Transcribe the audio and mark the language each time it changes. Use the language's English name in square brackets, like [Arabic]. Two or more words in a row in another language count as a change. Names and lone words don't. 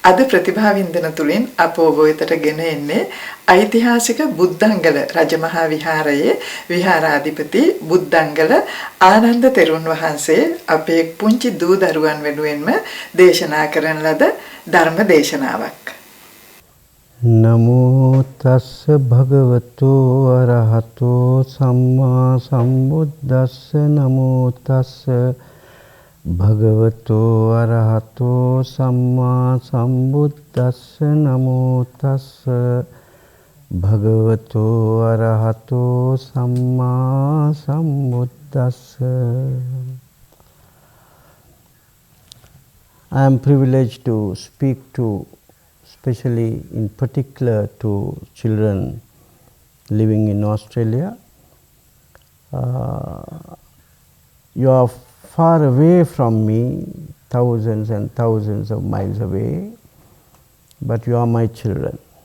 [Sinhala] අද ප්‍රතිභාවින්දන තුලින් අප ඔබ වෙතට ගෙන එන්නේ ඓතිහාසික බුද්ධංගල රජමහා විහාරයේ විහාරාධිපති බුද්ධංගල ආනන්ද තෙරුන් වහන්සේ අපේ පුංචි දූ දරුවන් වෙනුවෙන්ම දේශනා කරන ලද ධර්ම දේශනාවක්. [Pali] නමෝ තස්ස භගවතෝ අරහතෝ සම්මා සම්බුද්දස්ස නමෝ තස්ස භගවතෝ අරහතෝ සම්මා සම්බුද්දස්ස නමෝ තස්ස භගවතෝ අරහතෝ සම්මා සම්බුද්දස්ස. [English] I am privileged to speak to, especially in particular to children living in Australia. You are far away from me, thousands and thousands of miles away, but you are my children.